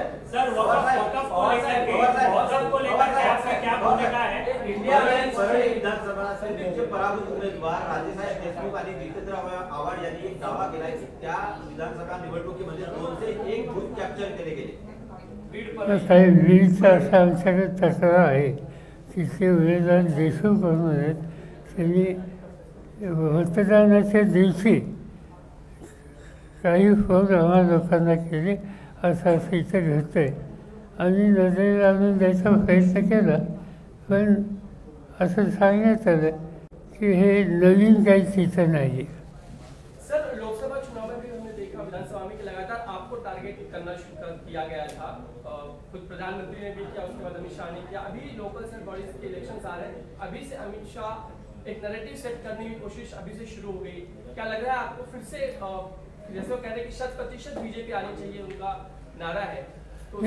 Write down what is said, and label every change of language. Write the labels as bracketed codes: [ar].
[hi] Sir वक़्फ़ को लेकर के आपका क्या भूमिका है? [mr] इंडिया अलायन्स विधानसभा संसदेचे पराभूत उमेदवार राजेसाहेब देशमुख आणि जितेंद्र आव्हाड यांनी एक दावा केलाय की त्या विधानसभा निवडणुकीमध्ये 2 से 1 बूथ कॅप्चर केले गेले. साहेब, वीजचा असा आमच्याकडे तक्रार आहे की ते उमेदवार देशमुख म्हणून आहेत, त्यांनी मतदानाच्या दिवशी काही फोन आम्हा लोकांना केले, असं इथं घडतं आहे. आम्ही नजरेला आणून द्यायचा प्रयत्न केला, पण असं सांगण्यात आलं की हे नवीन काही तिथं नाही. [hi] सर, लोकसभा चुनाव में भी हमने देखा विधानसभा में कि लगातार आपको टारगेट करना शुरू किया गया था। खुद प्रधानमंत्री ने भी किया, उसके बाद अमित शाह ने किया। अभी लोकल सेंट बॉडीज के इलेक्शंस आ रहे हैं, अभी से अमित शाह एक नैरेटिव सेट करने की कोशिश अभी से शुरू हो गई। क्या लग रहा है आपको फिर से, जैसे वो कह रहे हैं कि 100% बीजेपी आनी चाहिए, उनका नारा है, तो